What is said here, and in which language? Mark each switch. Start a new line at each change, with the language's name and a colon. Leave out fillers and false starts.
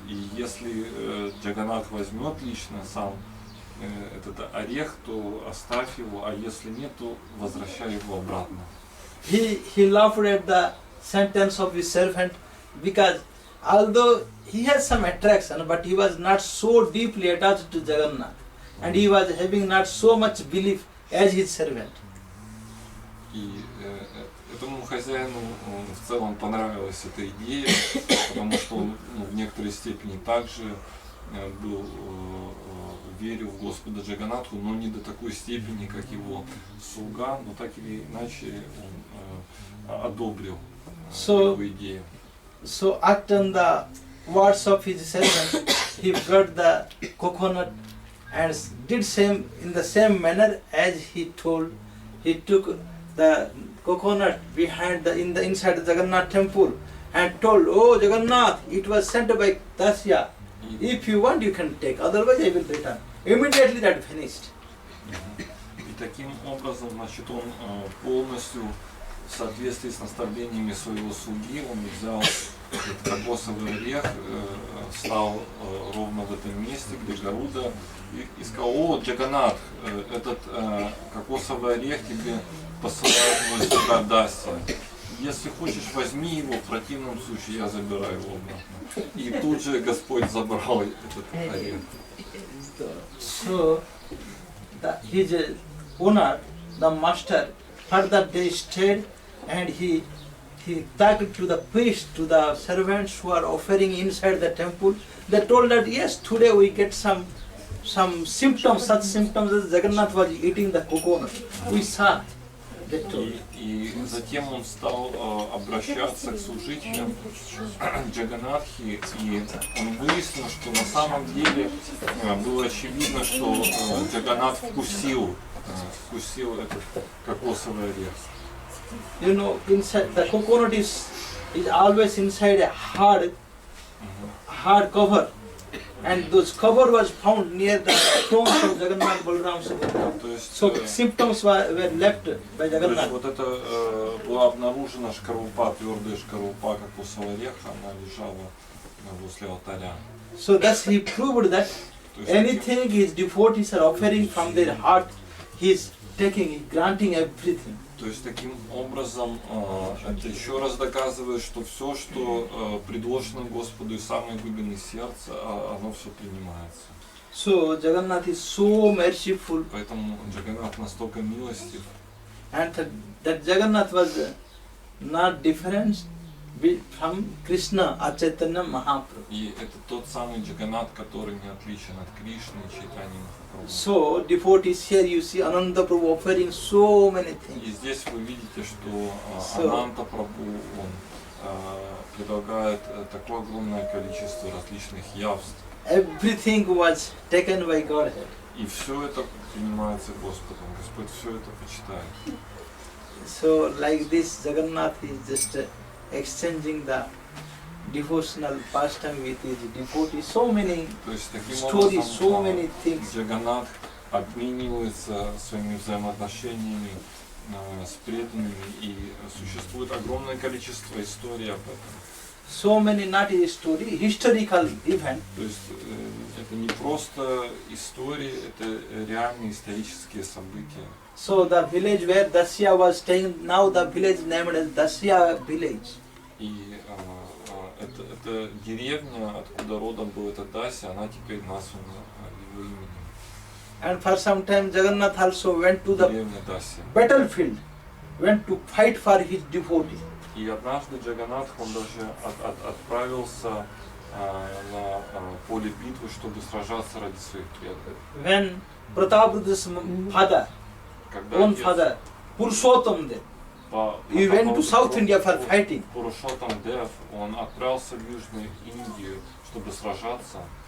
Russian: И если Джаганнатх возьмет лично сам этот орех, то оставь его, а если нет, то возвращай его обратно.
English: He laughed at the sentence of his servant because although he had some attraction, but he was not so deeply attached to Jagannath, and he was having not so much belief as his servant.
Russian: И этому хозяину в целом понравилась эта идея, потому что он в некоторой степени также был, верил в Господа Джаганнатху, но не до такой степени, как его слуга, но так или иначе он одобрил его идею.
English: So after the words of his servant, he brought the coconut and did same in the same manner as he told. He took the coconut behind in the inside the Jagannath temple and told, "Oh Jagannath, it was sent by Dasya. If you want, you can take. Otherwise, I will return." Immediately that finished.
Russian: И таким образом, значит, он полностью в соответствии с наставлениями своего слуги, он взял этот кокосовый орех, стал ровно в этом месте, где Гаруда, и сказал: «О, Джаганнат, этот кокосовый орех тебе посылает мой слуга Дасya. Если хочешь, возьми его, в противном случае я забираю его обратно». И тут же Господь забрал этот орех.
English: So, his owner, the master, further they stayed and he talked to the priest, to the servants who are offering inside the temple. They told that yes, today we get some symptoms, such symptoms as Jagannath was eating the coconut. We saw.
Russian: И затем он стал обращаться к служителям Джаганнатхи, и он выяснил, что на самом деле было очевидно, что Джаганнат вкусил этот кокосовый орех.
English: You know, inside the coconut is always inside a hard cover, and those cover was found near the stones of Jagannath Balram Subhadra. So symptoms were left by
Russian: То есть
English: Jagannath.
Russian: вот это была обнаружена шкарлупа, твердая шкарлупа кокосового ореха, она лежала возле алтаря.
English: So thus he proved that anything his devotees are offering from their heart, he is taking, granting everything.
Russian: То есть таким образом это еще раз доказывает, что все, что предложено Господу из самой глубины сердца, оно все принимается.
English: So Jagannath is so merciful.
Russian: Поэтому Джаганнат настолько милостив.
English: And that Jagannath was not different from Krishna or Chaitanya Mahaprabhu.
Russian: И это тот самый Джаганнат, который не отличен от Кришны и Чайтаньи Махапрабху.
English: So devotees here you see Ananda Prabhu offering so many things.
Russian: И здесь вы видите, что Ананта Прабху, он предлагает такое огромное количество различных явств.
English: Everything was taken by Godhead.
Russian: И все это принимается Господом. Господь все это почитает.
English: So like this Jagannath is just exchanging the devotional pastime with his devotees. So many stories, so many things.
Russian: Джаганнат обменивается своими взаимоотношениями с преданными, и существует огромное количество историй об этом.
English: So many not a story, historical event.
Russian: То есть это не просто истории, это реальные исторические события.
English: So the village where Dasya was staying, now the village named as Dasya village.
Russian: И эта деревня, откуда родом был этот Дася, она теперь названа его именем.
English: And for some time Jagannath also went to the
Russian: Деревня Дася.
English: battlefield, went to fight for his devotee.
Russian: И однажды Джаганнат, он даже отправился на поле битвы, чтобы сражаться ради своих преданных.
English: When Prataparudra's father, own father, Purushottam Dev, he went to South India for fighting.
Russian: Пурушоттам Дев, он отправился в Южную Индию, чтобы сражаться.